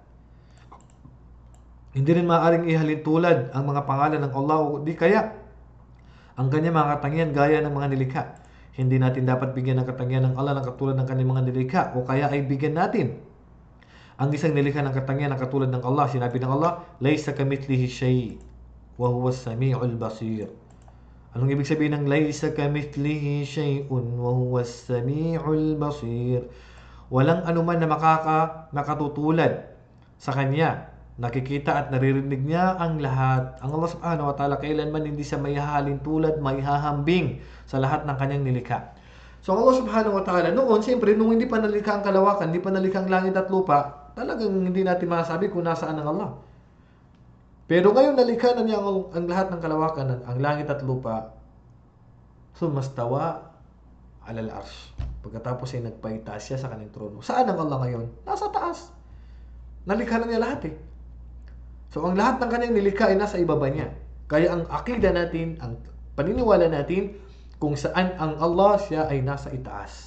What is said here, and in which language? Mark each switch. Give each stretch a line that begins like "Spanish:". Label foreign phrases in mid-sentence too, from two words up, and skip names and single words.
Filipino: Hindi rin maaaring ihalin tulad ang mga pangalan ng Allah o di kaya ang kanyang mga katangian gaya ng mga nilikha. Hindi natin dapat bigyan ng katangian ng Allah na katulad ng kanyang mga nilikha o kaya ay bigyan natin ang isang nilikha ng katangian na katulad ng Allah. Sinabi ng Allah,
Arabic: "ليس كمثله شيء وهو السميع البصير."
Filipino: Anong ibig sabihin ng
Arabic: ليس كمثله شيء وهو السميع البصير?
Filipino: Walang anuman na makatutulad sa kanya Nakikita at naririnig niya ang lahat. Ang Allah
Arabic: سبحانه وتعالى
Filipino: kailanman hindi siya maihahalin tulad, maihahambing sa lahat ng kanyang nilikha. So Allah
Arabic: سبحانه وتعالى
Filipino: noon, siyempre, nung hindi pa nalikha ang kalawakan, hindi pa nalikha ang langit at lupa, talagang hindi natin masabi kung nasaan ang Allah. Pero ngayon nalikha na niya ang lahat ng kalawakan, ang langit at lupa,
Arabic: ثم استوى على العرش.
Filipino: Pagkatapos ay nagpaitaas siya sa kanyang trono. Saan ang Allah ngayon? Nasa taas. Nalikha na niya lahat eh. So, ang lahat ng kanyang nilikha ay nasa ibaba niya. Kaya ang akida natin, ang paniniwala natin, kung saan ang Allah, siya ay nasa itaas.